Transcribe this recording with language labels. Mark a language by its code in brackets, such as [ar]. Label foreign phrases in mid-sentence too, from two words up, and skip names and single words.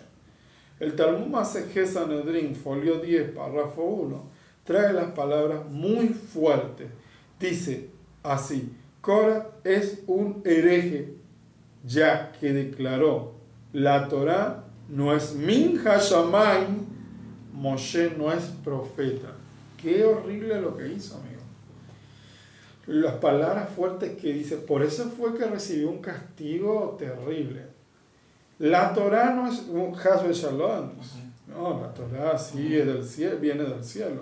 [es] El Talmud Masechet Sanedrín, folio 10, párrafo 1, trae las palabras muy fuertes. Dice así: Cora es un hereje, ya que declaró: la Torá no es [he] מן השמים, [es] Moshe no es profeta. Qué horrible lo que hizo, amigo. Las palabras fuertes que dice, por eso fue que recibió un castigo terrible. La Torá no es un [he] חס ושלום. [es] No, la Torá sí es del cielo, viene del cielo.